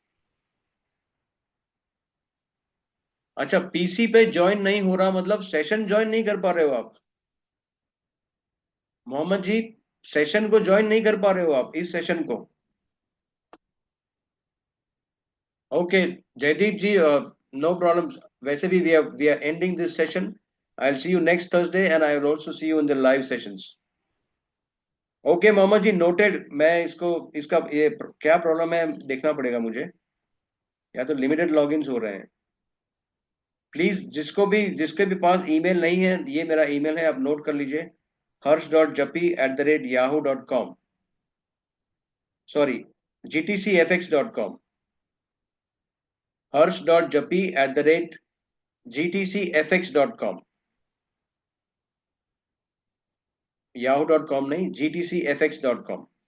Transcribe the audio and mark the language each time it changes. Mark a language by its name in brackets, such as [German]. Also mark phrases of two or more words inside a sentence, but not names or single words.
[Hindi] अच्छा, पीसी पे ज्वाइन नहीं हो रहा, मतलब [English] session join [Hindi] नहीं कर पा रहे हो आप? मोहम्मद जी, सेशन को ज्वाइन नहीं कर पा रहे हो आप, इस सेशन को? ओके जयदीप जी, [English] no problem. [Hindi] वैसे भी [English] we are ending this session. I will see you next Thursday and I will also see you in the live sessions. [Hindi] ओके मोहम्मद जी, नोटेड। मैं इसको, इसका ये क्या प्रॉब्लम है देखना पड़ेगा मुझे, या तो [English] limited logins [Hindi] हो रहे हैं। प्लीज जिसके भी पास ईमेल नहीं है, ये मेरा ईमेल है, आप नोट कर लीजिए। hers.jappi@yahoo.com, सॉरी, gtcfx.com, hers.jappi@gtcfx.com, yahoo.com नहीं, gtcfx.com।